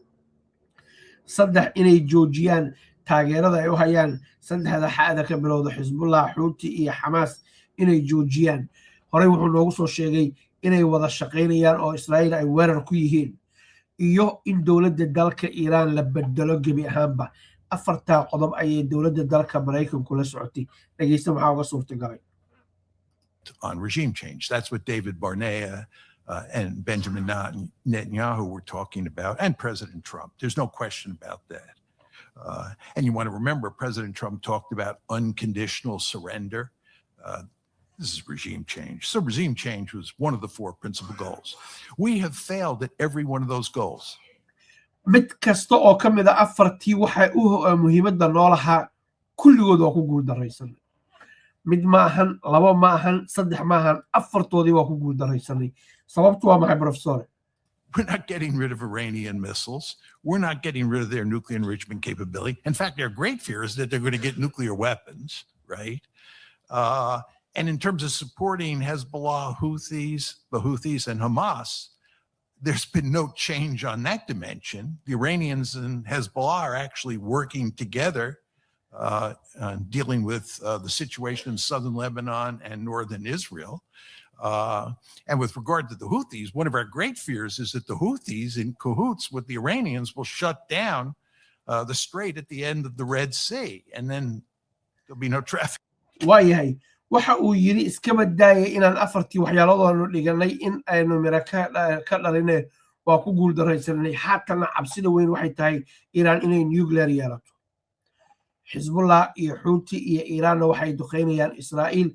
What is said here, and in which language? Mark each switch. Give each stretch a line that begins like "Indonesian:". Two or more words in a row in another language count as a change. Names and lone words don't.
Somali: 3 inay joojiyaan taageerada ay u hayaan saddexda xaada ka bilowda Xisbullah, Houthi iyo Hamas inay joojiyaan. Horey wuxuu noogu soo sheegay inay wada shaqaynayaan oo Israa'iil ay weerar ku yihiin iyo in dowladda dalka Iiraan la bedelo gebi ahaanba. afarta qodob ayay dowladda dalka Mareykanku la socotay. Dhageysta maxaa uga suurtagalay.
English: On regime change. That's what David Barnea and Benjamin Netanyahu were talking about, and President Trump. There's no question about that. And you want to remember, President Trump talked about unconditional surrender. This is regime change. So regime change was one of the 4 principal goals. We have failed at every one of those goals.
Somali: mid kasta oo ka mid ah afartii waxay muhiimadda noolaha kulligood waa ku guul daraysanay. mid ma ahan, 2 ma ahan, 3 ma ahan, afartoodii waa ku guul daraysanay. Sababtu waa maxay professor?
English: We're not getting rid of Iranian missiles. We're not getting rid of their nuclear enrichment capability. In fact, their great fear is that they're going to get nuclear weapons, right? And in terms of supporting Hezbollah, the Houthis and Hamas, there's been no change on that dimension. The Iranians and Hezbollah are actually working together, dealing with the situation in southern Lebanon and northern Israel. And with regard to the Houthis, one of our great fears is that the Houthis, in cahoots with the Iranians, will shut down the strait at the end of the Red Sea, and then there'll be no traffic.
Somali: waayahay waxa uu yiri iska badaaya inaan afartii waxyaaladoonu dhiganay in aynu mira ka dhalinay waa ku guul daraysanay. haatana cabsida weyn waxay tahay Iiraan inay nuclear yeelato. Xisbullah iyo Houthi iyo Iiraanna waxay duqeynayaan Israa'iil.